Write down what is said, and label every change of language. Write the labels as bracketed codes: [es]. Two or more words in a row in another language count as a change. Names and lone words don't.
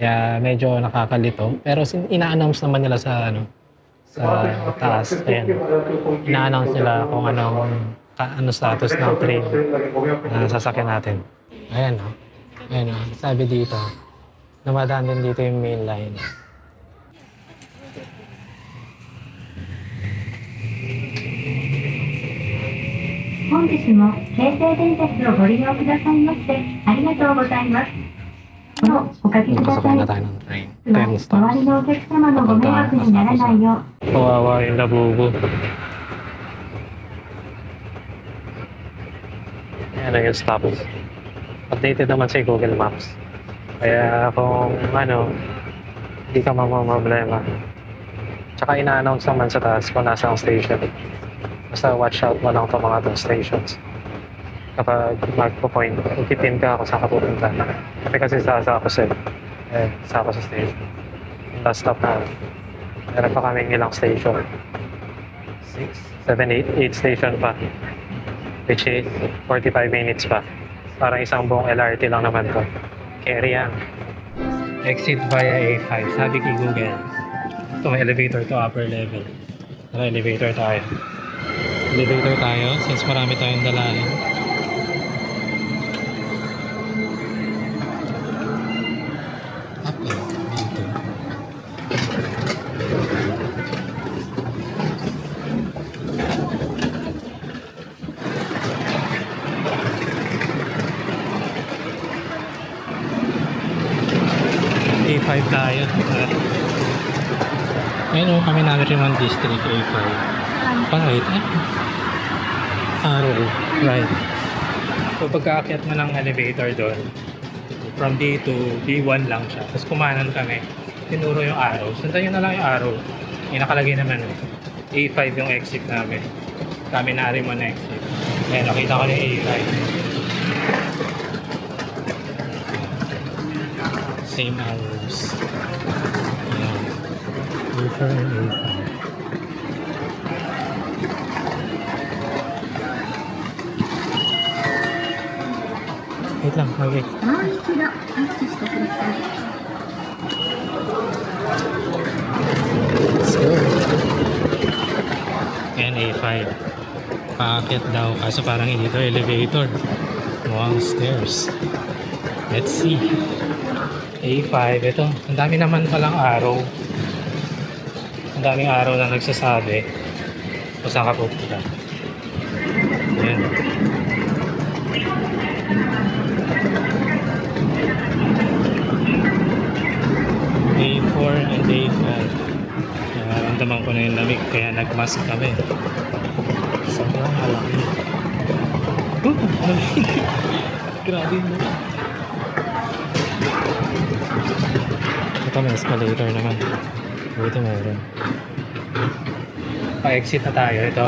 [tl] Kaya medyo nakakalito. Pero ina-announce naman nila sa sa taas. Ayan. Ina-announce nila kung ano status ng train na sasakyan natin. Ayan o. Ayan o. Sabi dito, namadaan din dito yung main line. [ja] 本日も京成電鉄をご利用くださいましてありがとうございます。なお、おかけくださ [tl] Pasakay [ja] い。 [tl] na tayo ng train. [ja] は 10 周 [tl] stops. [ja] りのお客様のご迷惑にならないよう [tl] Kawawa yung labubo. Ayan na yung stops. Updated naman sa Google Maps. Kaya kung hindi ka mamamblema. Tsaka ina-announce naman sa taas kung nasa ang station. Basta [en] watch out [tl] mo lang itong mga itong stations. Kapag magpo-point, ipipin ka kung saan ka pupunta. Kasi sa ako sa station. Yung last stop na. Meron pa kaming ilang station. 6, 7, 8 station pa. [en] Which is 45 minutes pa. [tl] Parang isang buong LRT lang naman to. Carry yan. [en] Exit via A5. [tl] Sabi kay Google. Ito may [en] elevator to upper level. [tl] Tara, elevator tayo. Elevator tayo since marami tayong dalahin. Up dito. A5 tayo. Ayun o, kami Nariman District A5. [en] Right. Arrow. Right. [tl] So pagkaakyat mo ng elevator doon, [en] from D to D1 [tl] lang siya. Tapos kumanan kami. Tinuro yung arrow. Sundan nyo na lang yung arrow. Yung nakalagay naman A5 yung exit namin. Kami Nariman exit. Ayan, nakita ko yung A5. [en] Same arrows. [tl] Ayan. A4 and A5. Wait lang, wait. [ja] もう一度タッチしてください。 [en] Let's go. [tl] Ayan, A5. Paakyat daw. Kaso parang hindi ito elevator. Mukhang stairs. [en] Let's see. [tl] A5. Ito. Ang dami naman palang araw. Ang daming araw na nagsasabi kung saan ka pupunta. Ayan. A4 and A5. Nararamdaman ko na yung lamig kaya nagmask kami. Sobrang malaki. Lamig. Grabe mo. Ito may escalator naman. Buti meron. Pa-exit na tayo. Ito.